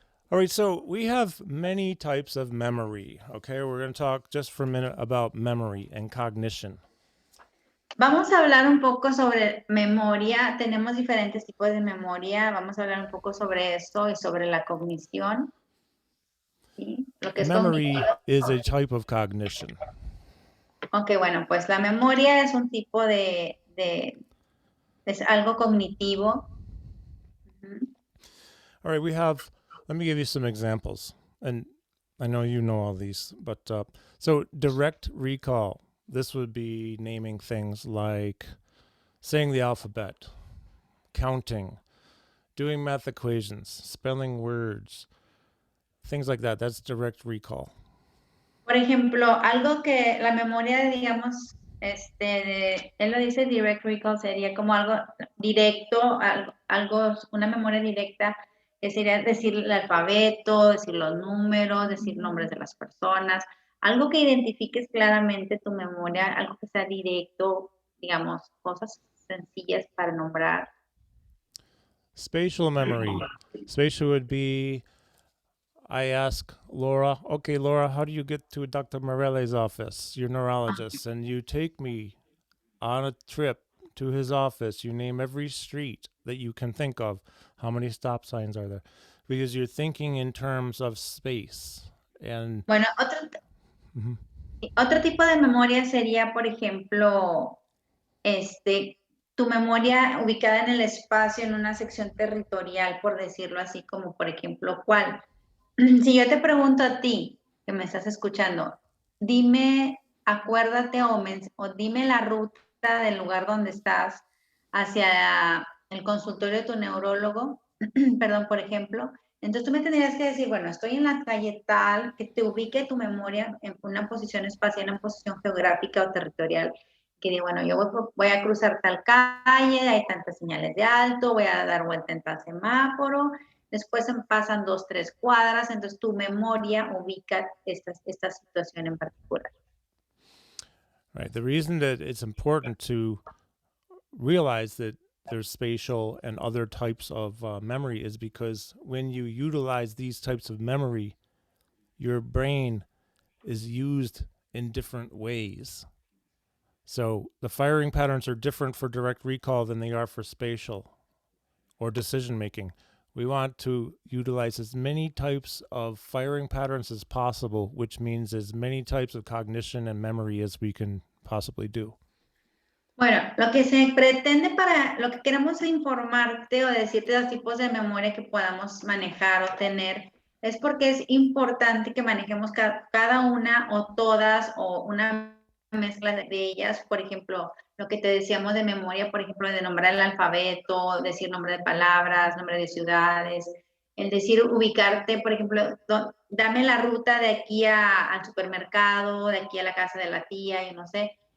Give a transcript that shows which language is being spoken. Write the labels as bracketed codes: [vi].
[en] All right, so we have many types of memory. Okay, we're going to talk just for a minute about memory and cognition. [es] Vamos a hablar un poco sobre memoria. Tenemos diferentes tipos de memoria. Vamos a hablar un poco sobre esto y sobre la cognición. ¿Sí? Lo que es [en] Memory is a type of cognition. [es] Ok, bueno, pues la memoria es un tipo es algo cognitivo. [en] All right, let me give you some examples. And I know you know all these, but so direct recall. This would be naming things like saying the alphabet, counting, doing math equations, spelling words, things like that. That's direct recall. [es] Por ejemplo, algo que la memoria, digamos, él lo dice [en] direct recall, [es] sería como algo directo, una memoria directa, que sería decir el alfabeto, decir los números, decir nombres de las personas, algo que identifiques claramente tu memoria, algo que sea directo, digamos, cosas sencillas para nombrar. [en] Spatial memory. Spatial would be, I ask Laura, okay, Laura, how do you get to Dr. Morelli's office, your neurologist? And you take me on a trip to his office. You name every street that you can think of. How many stop signs are there? Because you're thinking in terms of space. And [es] bueno, otro tipo de memoria sería, por ejemplo, tu memoria ubicada en el espacio, en una sección territorial, por decirlo así, como por ejemplo, ¿cuál? Si yo te pregunto a ti, que me estás escuchando, dime, acuérdate o dime la ruta del lugar donde estás hacia el consultorio de tu neurólogo, perdón, por ejemplo. Entonces tú me tendrías que decir, bueno, estoy en la calle tal, que te ubique tu memoria en una posición espacial, en una posición geográfica o territorial, que diga, bueno, yo voy a cruzar tal calle, hay tantas señales de alto, voy a dar vuelta en tal semáforo, después pasan 2, 3 cuadras, entonces tu memoria ubica esta situación en particular. [en] Right. The reason that it's important to realize that there's spatial and other types of memory is because when you utilize these types of memory, your brain is used in different ways. So the firing patterns are different for direct recall than they are for spatial or decision making. We want to utilize as many types of firing patterns as possible, which means as many types of cognition and memory as we can possibly do. [es] Bueno, lo que se pretende lo que queremos informarte o decirte los tipos de memoria que podamos manejar o tener, es porque es importante que manejemos cada una o todas o una mezcla de ellas, por ejemplo, lo que te decíamos de memoria, por ejemplo, de nombrar el alfabeto, decir nombre de palabras, nombre de ciudades, el decir ubicarte, por ejemplo, dame la ruta de aquí al supermercado, de aquí a la casa de la tía, y no sé.